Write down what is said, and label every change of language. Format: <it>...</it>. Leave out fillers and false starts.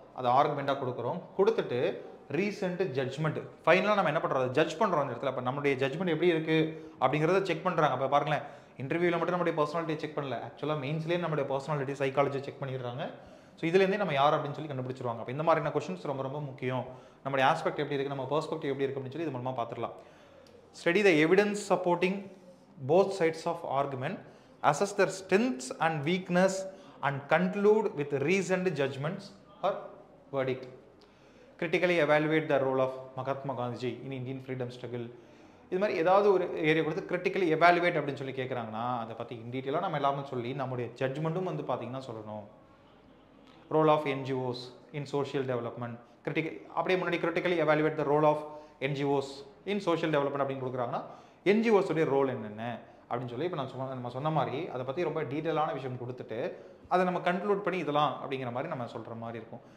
<ta>அதை ஆர்குமெண்ட்டாக கொடுக்குறோம். கொடுத்துட்டு ரீசெண்ட் ஜட்ஜ்மெண்ட் ஃபைனலாக நம்ம என்ன பண்ணுறோம், ஜட்ஜ் பண்ணுறோம் அந்த இடத்துல. அப்போ நம்மளுடைய ஜட்ஜ்மெண்ட் எப்படி இருக்குது அப்படிங்கிறத செக் பண்ணுறாங்க. அப்போ பாருங்களேன், இன்டர்வியூவில் மட்டும் நம்மளுடைய பர்சனாலிட்டியை செக் பண்ணல, ஆக்சுவலாக மெயின்ஸ்லேயே நம்மளுடைய பர்சனாலிட்டி சைக்காலஜி செக் பண்ணிடுறாங்க. ஸோ இதுலேருந்தே நம்ம யார் அப்படின்னு சொல்லி கண்டுபிடிச்சிருவாங்க. அப்போ இந்த மாதிரியான கொஸ்டின்ஸ் ரொம்ப ரொம்ப முக்கியம். நம்மளுடைய ஆஸ்பெக்ட் எப்படி இருக்குது, நம்ம பெர்ஸ்பெக்டிவ் எப்படி இருக்குது அப்படின்னு சொல்லி இது மூலமாக பார்த்துடலாம்.</ta> <en>Study the evidence supporting both sides of argument, assess their strengths and weakness and conclude with reasoned judgments or verdict. Critically evaluate the role of Mahatma Gandhi in Indian freedom struggle.</en> <ta>இது மாதிரி ஏதாவது ஒரு area கொடுத்து</ta> <en>critically evaluate</en> <ta>அப்படின்னு சொல்லி கேட்குறாங்கன்னா அதை பற்றி இன் டீட்டெயிலாக நம்ம எல்லாமே சொல்லி நம்முடைய ஜட்ஜ்மெண்ட்டும் வந்து பார்த்தீங்கன்னா சொல்லணும்.</ta> <en>role of NGOs in social development</en> <ta>அப்படியே முன்னாடி</ta> <en>critically evaluate the role of NGOs in social development</en> <ta>அப்படின்னு கொடுக்குறாங்கன்னா என்ஜிஓஸுடைய ரோல் என்னென்ன அப்படின்னு சொல்லி இப்போ நம்ம சொன்ன மாதிரி அதை பற்றி ரொம்ப டீட்டெயிலான விஷயம் கொடுத்துட்டு அதை நம்ம கன்க்ளூட் பண்ணி இதெல்லாம் அப்படிங்கிற மாதிரி நம்ம சொல்கிற மாதிரி இருக்கும்.</ta>